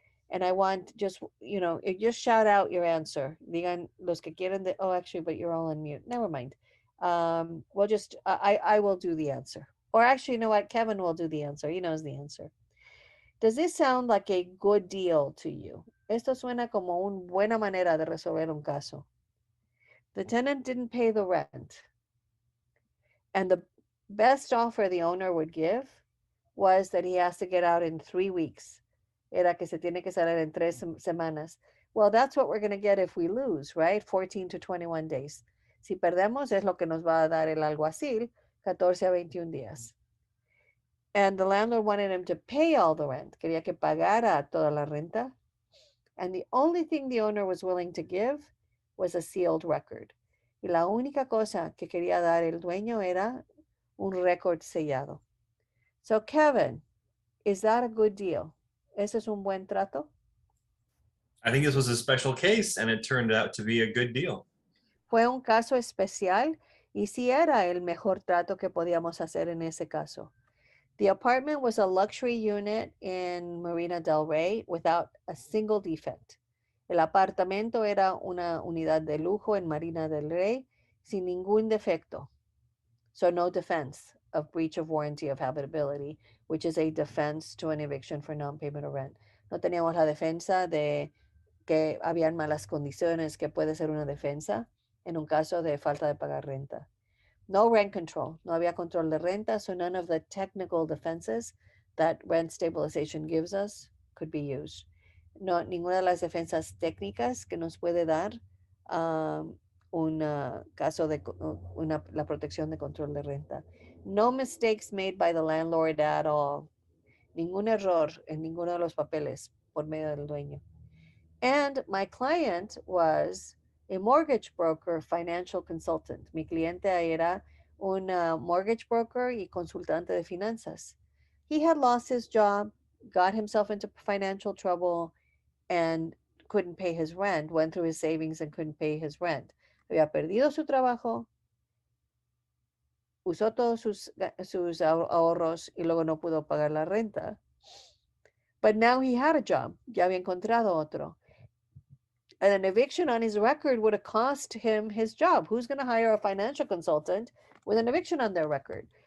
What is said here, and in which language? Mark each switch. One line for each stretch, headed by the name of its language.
English: And I want just shout out your answer.
Spanish: Digan los que quieren
English: oh, actually, but you're all on mute. Never mind. I will do the answer. Or actually, you know what? Kevin will do the answer. He knows the answer. Does this sound like a good deal to you?
Spanish: Esto suena como una buena manera de resolver un caso.
English: The tenant didn't pay the rent. And the best offer the owner would give was that he has to get out in 3 weeks.
Spanish: Era que se tiene que salir en 3 semanas.
English: Well, that's what we're going to get if we lose, right? 14 to 21 days.
Spanish: Si perdemos, es lo que nos va a dar el alguacil, 14 a 21 días.
English: And the landlord wanted him to pay all the rent.
Spanish: Quería que pagara toda la renta.
English: And the only thing the owner was willing to give was a sealed record.
Spanish: Y la única cosa que quería dar el dueño era un récord sellado.
English: So, Kevin, is that a good deal?
Spanish: ¿Ese es un buen trato?
English: I think this was a special case, and it turned out to be a good deal.
Spanish: Fue un caso especial y sí era el mejor trato que podíamos hacer en ese caso.
English: The apartment was a luxury unit in Marina del Rey without a single defect.
Spanish: El apartamento era una unidad de lujo en Marina del Rey sin ningún defecto.
English: So no defense of breach of warranty of habitability, which is a defense to an eviction for non-payment of rent.
Spanish: No teníamos la defensa de que habían malas condiciones, que puede ser una defensa en un caso de falta de pagar renta.
English: No rent control,
Spanish: no había control de renta,
English: so none of the technical defenses that rent stabilization gives us could be used.
Spanish: No, ninguna de las defensas técnicas que nos puede dar un caso de la protección de control de renta.
English: No mistakes made by the landlord at all.
Spanish: Ningún error en ninguno de los papeles por medio del dueño.
English: And my client was a mortgage broker, financial consultant.
Spanish: Mi cliente era un
English: mortgage broker
Spanish: y consultante de finanzas.
English: He had lost his job, got himself into financial trouble, and couldn't pay his rent, went through his savings and couldn't pay his rent.
Spanish: Había perdido su trabajo, usó todos sus ahorros y luego no pudo pagar la renta.
English: But now he had a job,
Spanish: ya había encontrado otro.
English: And an eviction on his record would have cost him his job. Who's going to hire a financial consultant with an eviction on their record?